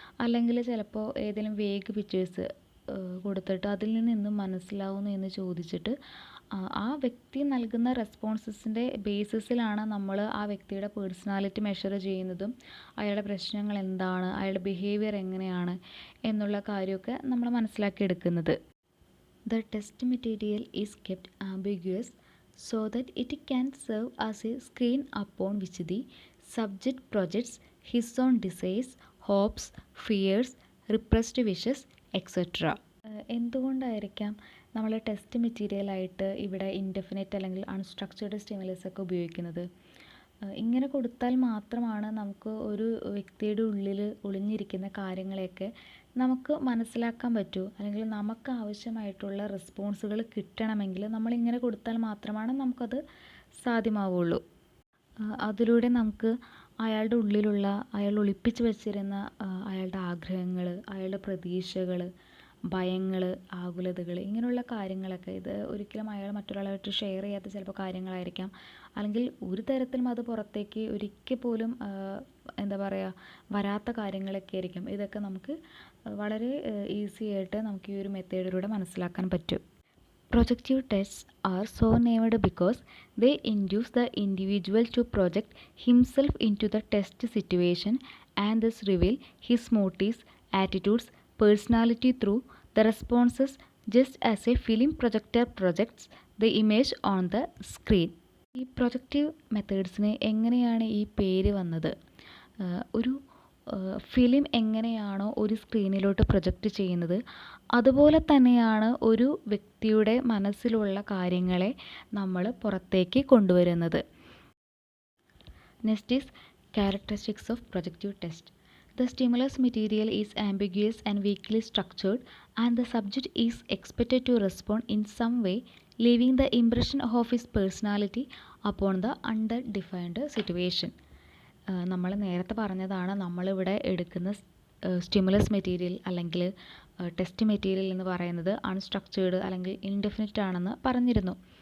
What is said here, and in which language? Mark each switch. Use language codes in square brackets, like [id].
[ml] അല്ലെങ്കിൽ ചിലപ്പോൾ ഏതെങ്കിലും വേഗ് പിക്ചേഴ്സ് കൊടുത്തിട്ട് അതിൽ നിന്ന് എന്തും മനസ്സിലാവുന്നു എന്ന് ചോദിച്ചിട്ട് ആ വ്യക്തി നൽകുന്ന റെസ്പോൺസസിൻ്റെ ബേസിസിലാണ് നമ്മൾ ആ വ്യക്തിയുടെ പേഴ്സണാലിറ്റി മെഷർ ചെയ്യുന്നതും അയാളുടെ പ്രശ്നങ്ങൾ എന്താണ്, അയാളുടെ ബിഹേവിയർ എങ്ങനെയാണ് എന്നുള്ള കാര്യമൊക്കെ നമ്മൾ മനസ്സിലാക്കിയെടുക്കുന്നത്. [en] The test material is kept ambiguous so that it can serve as a screen upon which the subject projects his own desires, hopes, fears, repressed wishes, etc. [ml] എന്തുകൊണ്ടായിരിക്കാം നമ്മൾ ടെസ്റ്റ് മെറ്റീരിയലായിട്ട് ഇവിടെ ഇൻഡെഫിനിറ്റ് അല്ലെങ്കിൽ അൺസ്ട്രക്ചേർഡ് സ്റ്റിമുലസ് ഒക്കെ ഉപയോഗിക്കുന്നത്? ഇങ്ങനെ കൊടുത്താൽ മാത്രമാണ് നമുക്ക് ഒരു വ്യക്തിയുടെ ഉള്ളിൽ ഒളിഞ്ഞിരിക്കുന്ന കാര്യങ്ങളെയൊക്കെ നമുക്ക് മനസ്സിലാക്കാൻ പറ്റൂ, അല്ലെങ്കിൽ നമുക്ക് ആവശ്യമായിട്ടുള്ള റെസ്പോൺസുകൾ കിട്ടണമെങ്കിൽ നമ്മളിങ്ങനെ കൊടുത്താൽ മാത്രമാണ് നമുക്കത് സാധ്യമാവുള്ളൂ. അതിലൂടെ നമുക്ക് അയാളുടെ ഉള്ളിലുള്ള അയാൾ ഒളിപ്പിച്ച് വച്ചിരുന്ന അയാളുടെ ആഗ്രഹങ്ങൾ, അയാളുടെ പ്രതീക്ഷകൾ, ഭയങ്ങൾ, ആകുലതകൾ, ഇങ്ങനെയുള്ള കാര്യങ്ങളൊക്കെ, ഇത് ഒരിക്കലും അയാൾ മറ്റൊരാളായിട്ട് ഷെയർ ചെയ്യാത്ത ചിലപ്പോൾ കാര്യങ്ങളായിരിക്കാം, അല്ലെങ്കിൽ ഒരു തരത്തിലും അത് പുറത്തേക്ക് ഒരിക്കൽ പോലും എന്താ പറയുക വരാത്ത കാര്യങ്ങളൊക്കെ ആയിരിക്കും. ഇതൊക്കെ നമുക്ക് വളരെ ഈസി ആയിട്ട് നമുക്ക് ഈ ഒരു മെത്തേഡിലൂടെ മനസ്സിലാക്കാൻ പറ്റും. [en] Projective tests are so named because they induce the individual to project himself into the test situation and thus reveal his motives, attitudes, personality through the responses, just as a film projector projects the image on the screen. [ml] ഈ projective മെത്തേഡ്സിന് എങ്ങനെയാണ് ഈ പേര് വന്നത്? ഒരു film എങ്ങനെയാണോ ഒരു സ്ക്രീനിലോട്ട് project ചെയ്യുന്നത്, അതുപോലെ തന്നെയാണ് ഒരു വ്യക്തിയുടെ മനസ്സിലുള്ള കാര്യങ്ങളെ നമ്മൾ പുറത്തേക്ക് കൊണ്ടുവരുന്നത്. [en] Next is characteristics of projective test. The stimulus material is ambiguous and weakly structured, and the subject is expected to respond in some way, leaving the impression of his personality upon the underdefined situation. [ml] നമ്മൾ നേരത്തെ പറഞ്ഞതാണ്, നമ്മളിവിടെ എടുക്കുന്ന stimulus material അല്ലെങ്കിൽ test material എന്ന് പറയുന്നത് unstructured അല്ലെങ്കിൽ indefinite ആണെന്ന് പറഞ്ഞിരുന്നു.